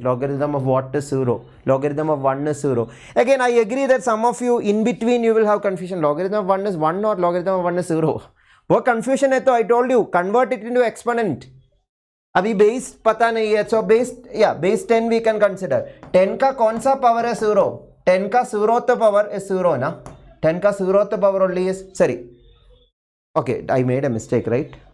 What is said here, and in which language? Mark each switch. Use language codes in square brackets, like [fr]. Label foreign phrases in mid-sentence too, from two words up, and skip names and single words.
[en] Logarithm of what is 0? Logarithm of 1 is 0. Again, I agree that some of you in between you will have confusion. Logarithm of 1 is 1 or logarithm of 1 is 0. What confusion [hi] hai to [en] I told you, convert it into exponent. [hi] Abhi base pata nahi hai. [en] So base 10 we can consider. 10 [hi] ka kaun sa [en] power is 0? 10 ka 0th power is 0 na. 10 ka 0th power only is, sorry. Okay, I made a mistake, right?